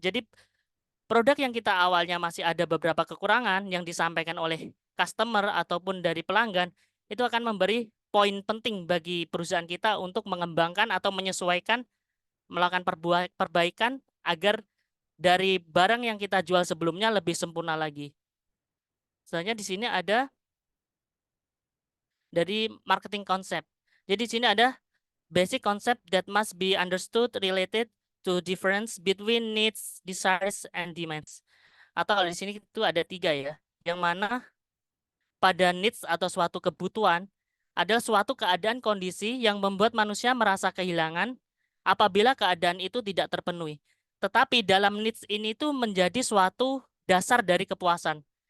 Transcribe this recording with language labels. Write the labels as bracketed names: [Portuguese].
[Indonesian] Jadi produk yang kita awalnya masih ada beberapa kekurangan yang disampaikan oleh customer ataupun dari pelanggan, itu akan memberi poin penting bagi perusahaan kita untuk mengembangkan atau menyesuaikan, melakukan perbaikan agar dari barang yang kita jual sebelumnya lebih sempurna lagi. Selanjutnya di sini ada dari marketing concept. Jadi di sini ada [English] basic concept that must be understood related to difference between needs, desires, and demands. [Indonesian] Atau di sini itu ada 3 ya, yang mana pada needs atau suatu kebutuhan adalah suatu keadaan kondisi yang membuat manusia merasa kehilangan apabila keadaan itu tidak terpenuhi. Tetapi dalam needs ini tuh menjadi suatu dasar dari kepuasan.